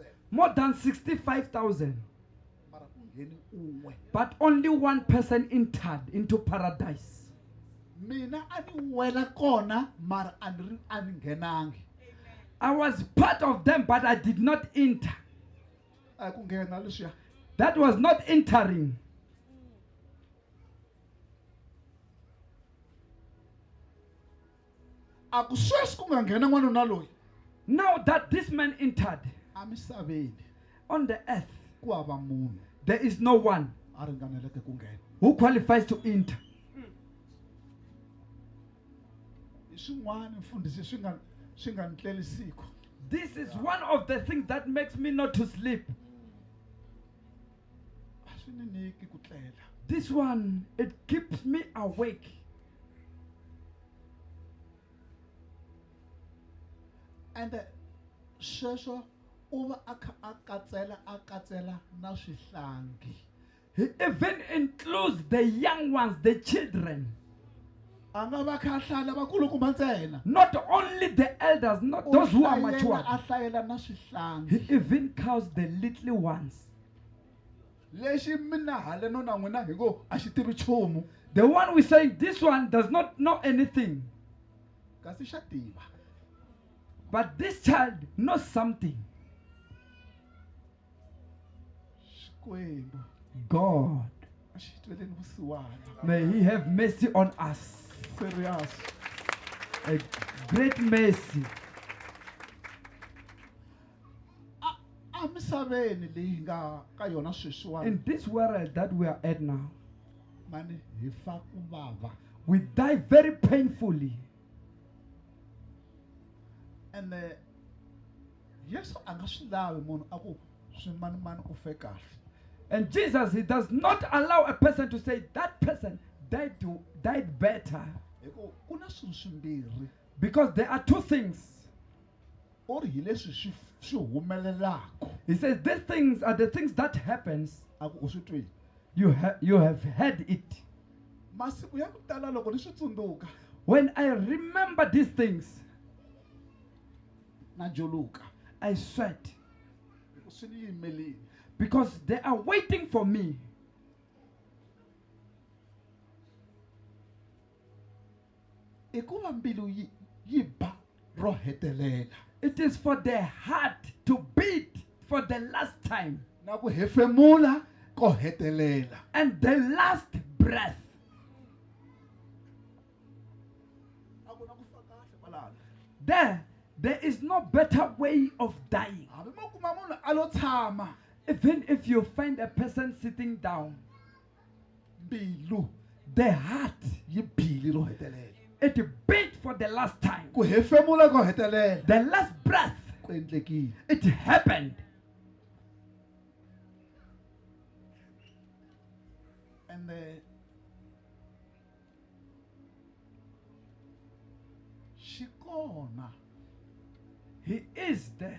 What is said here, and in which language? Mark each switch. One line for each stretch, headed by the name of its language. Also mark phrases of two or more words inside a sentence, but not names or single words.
English: More than 65,000.
Tsonga: Mara ku ngheni un'we.
English: But only one person entered into paradise.
Tsonga: Mina a ni wela kona mara a ni nghenangi.
English: I was part of them, but I did not enter.
Tsonga: A ku nghena leswiya.
English: That was not entering.
Tsonga: A ku sweswi ku nga nghena n'wanuna loyi.
English: Now that this man entered
Tsonga: A misaveni
English: on the earth,
Tsonga: ku hava munhu
English: there is no one
Tsonga: a ringaneleke ku nghena.
English: who qualifies to enter.
Tsonga: Hi swin'wana mfundhisi swi nga ni tlelisiko.
English: This is one of the things that makes me not to sleep.
Tsonga: A swi ni nyiki ku tlela.
English: This one, it keeps me awake.
Tsonga: And sweswo u va a kha a katsela na swihlangi.
English: He even includes the young ones, the children.
Tsonga: A nga va kha a hlaya vakulukumba ntsena.
English: Not only the elders, not those who are mature.
Tsonga: A hlayela na
English: He
Tsonga: swihlangi.
English: even counts the little ones.
Tsonga: Lexi mina haleno na n'wina hi ngo a xi tivi nchumu.
English: The one we say, this one does not know anything.
Tsonga: Kasi xa tiva.
English: But this child knows something.
Tsonga: Xikwembu
English: God,
Tsonga: a xi tweleni vusiwana.
English: may He have mercy on us. Serious. A great mercy.
Tsonga: A misaveni leyi nga ka yona sweswiwani.
English: In this world that we are at now,
Tsonga: Mani hi fa ku vava.
English: we die very painfully.
Tsonga: And Yesu a nga swi lavi munhu a ku swimanimani u fe kahle.
English: And Jesus, He does not allow a person to say that person died better.
Tsonga: Hi ku ku na swilo swimbirhi.
English: Because there are two things.
Tsonga: Or hi leswi swi humelelaka.
English: He says these things are the things that happens.
Tsonga: A ku u swi twile.
English: You have heard it.
Tsonga: Masiku ya ku tala loko ni swi tsundzuka
English: When I remember these things,
Tsonga: na joluka.
English: I sweat.
Tsonga: Hi ku swi ni yimelini.
English: Because they are waiting for me.
Tsonga: I ku va mbilu yi ba ro hetelela.
English: It is for their heart to beat for the last time.
Tsonga: Na ku hefemula ko hetelela.
English: And the last breath.
Tsonga: A ku na ku fa kahle
English: There
Tsonga: balala.
English: is no better way of dying.
Tsonga: Hambi mo kuma munhu a lo tshama.
English: Even if you find a person sitting down,
Tsonga: Mbilu
English: the heart,
Tsonga: yi bili ro hetelela.
English: it beat for the last time.
Tsonga: Ku hefemula ko hetelela.
English: The last breath,
Tsonga: Ku endlekile.
English: it happened.
Tsonga: And xikona
English: He is there.